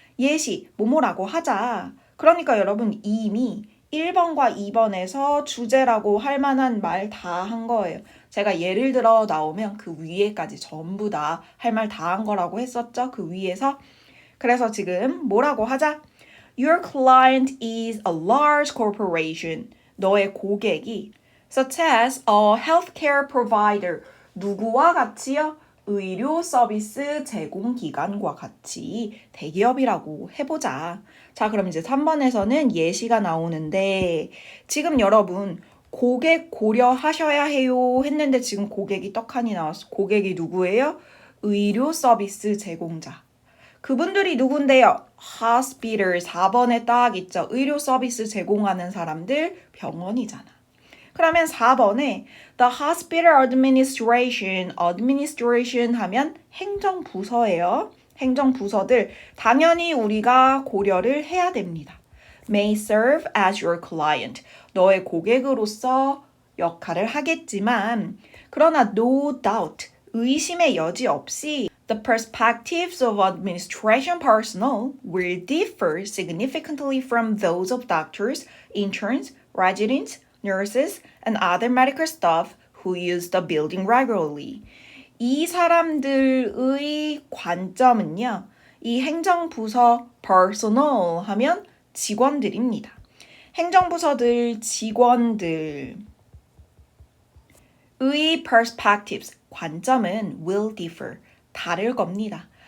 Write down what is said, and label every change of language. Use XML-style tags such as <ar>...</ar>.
<ko>예시, 뭐뭐라고 하자. 그러니까 여러분 이미 1번과 2번에서 주제라고 할 만한 말 다 한 거예요. 제가 예를 들어 나오면 그 위에까지 전부 다 할 말 다 한 거라고 했었죠. 그 위에서. 그래서 지금 뭐라고 하자?</ko> <en>Your client is a large corporation.</en> <ko>너의 고객이</ko> <en>such as a healthcare provider.</en> <ko>누구와 같이요? 의료 서비스 제공기관과 같이 대기업이라고 해보자. 자, 그럼 이제 3번에서는 예시가 나오는데 지금 여러분 고객 고려하셔야 해요 했는데 지금 고객이 떡하니 나왔어. 고객이 누구예요? 의료 서비스 제공자. 그분들이 누군데요? hospital 4번에 딱 있죠. 의료 서비스 제공하는 사람들 병원이잖아. 그러면 4번에</ko> <en>the hospital administration</en> <ko>하면 행정부서예요. 행정부서들 당연히 우리가 고려를 해야 됩니다.</ko> <en>may serve as your client.</en> <ko>너의 고객으로서 역할을 하겠지만 그러나</ko> <en>no doubt,</en> <ko>의심의 여지 없이</ko> <en>the perspectives of administration personnel will differ significantly from those of doctors, interns, residents, nurses, and other medical staff who use the building regularly.</en> <ko>이 사람들의 관점은요, 이 행정부서 personnel 하면 직원들입니다. 행정부서들, 직원들의 perspectives, 관점은</ko> <en>will differ,</en> <ko>다를 겁니다.</ko>